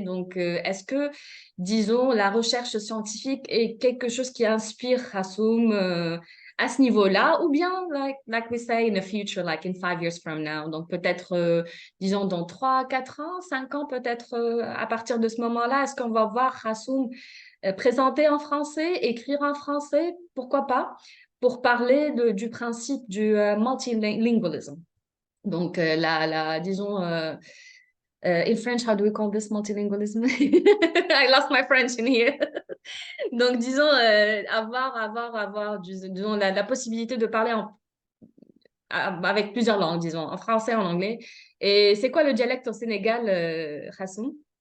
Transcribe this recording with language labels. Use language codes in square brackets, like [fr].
[fr] Donc, est-ce que, disons, la recherche scientifique est quelque chose qui inspire Khassoum à ce niveau-là, ou bien, [en] like we say, in the future, like in 5 years from now, [fr] donc peut-être, disons, dans 3, 4 ans, 5 ans, peut-être à partir de ce moment-là, est-ce qu'on va voir Khassoum présenter en français, écrire en français, pourquoi pas, pour parler du principe du multilingualism. Donc, disons, [en] in French, how do we call this multilingualism? I lost my French in here. [fr] Donc, disons, avoir disons, la possibilité de parler avec plusieurs langues, disons, en français, en anglais. Et c'est quoi le dialecte au Sénégal, Khassoum?